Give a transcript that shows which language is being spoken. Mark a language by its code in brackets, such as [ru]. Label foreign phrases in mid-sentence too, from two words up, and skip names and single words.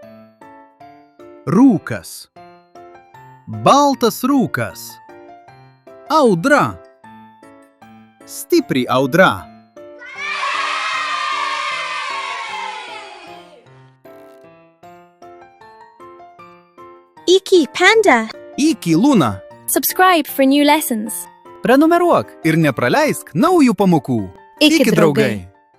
[lt] Rūkas. Baltas rūkas. Audra. Stipri audra. Iki Panda. Iki Luna. [en] Subscribe for new lessons. [lt] Prenumeruok ir nepraleisk naujų pamokų. Iki draugai.